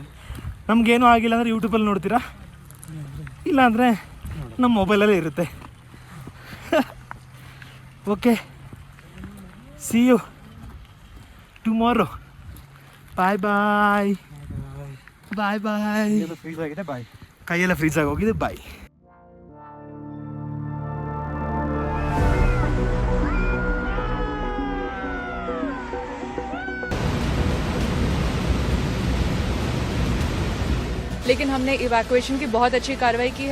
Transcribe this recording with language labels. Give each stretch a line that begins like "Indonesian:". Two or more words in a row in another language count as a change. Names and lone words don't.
Kannada: ನಮಗೇನೂ ಆಗಿಲ್ಲ ಅಂದರೆ ಯೂಟ್ಯೂಬಲ್ಲಿ ನೋಡ್ತೀರಾ, ಇಲ್ಲಾಂದರೆ ನಮ್ಮ ಮೊಬೈಲಲ್ಲೇ ಇರುತ್ತೆ.
English: okay, see you tomorrow. bye bye bye bye.
Kannada: ಫ್ರೀಸ್ ಆಗಿದೆ, ಬಾಯ್. ಕೈಯೆಲ್ಲ ಫ್ರೀಸ್ ಆಗಿ ಹೋಗಿದೆ, ಬಾಯ್.
Hindi: लेकिन हमने इवैक्यूएशन की बहुत अच्छी कार्रवाई की है.